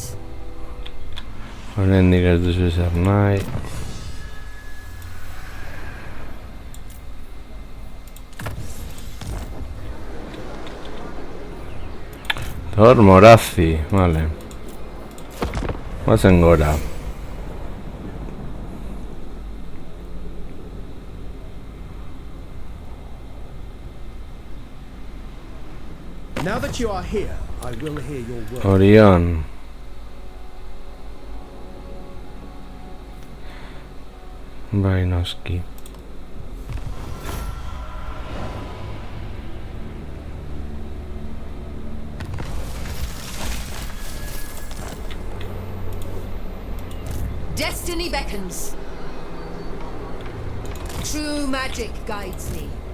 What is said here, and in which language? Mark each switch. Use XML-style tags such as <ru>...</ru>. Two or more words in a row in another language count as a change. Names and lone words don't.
<eu>Oraindik ez duzu zer nahi. Thor Morazi, vale. Guazen gora.</eu> <en>Now that you are here, I will hear your word. Orion.</en> <eu>Bai, noski.</eu> <en>Destiny beckons. True magic guides me.</en>